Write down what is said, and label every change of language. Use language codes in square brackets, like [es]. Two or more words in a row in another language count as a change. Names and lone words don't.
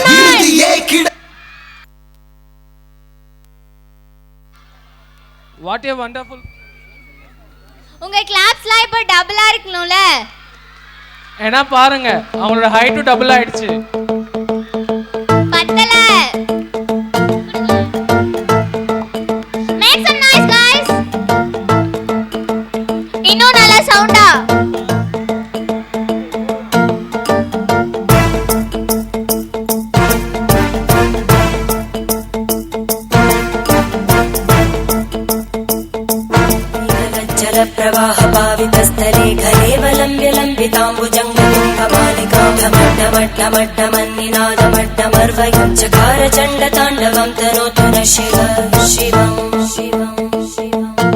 [ta] இறுதியே கிடை [en] What a wonderful. [ta] உங்க கிளாப்ஸ்லாம் இப்போ டபுளா இருக்கணும்ல. ஏன்னா பாருங்க அவங்களோட ஹைட்டும் டபுள் ஆயிடுச்சு. பத்தல. [en] Make some noise guys. [ta] இன்னும் நல்ல சவுண்டா. [sa] प्रवाह पावितस्थले घलेवलम्ब्य लम्बिताम्बुजङ्गतुङ्गमालिका ढमड्ढमड्ढमड्ढमन्निनादमड्ढमर्वयं चकार चण्डताण्डवं तनोतु न शिव शिवं शिवं शिवं.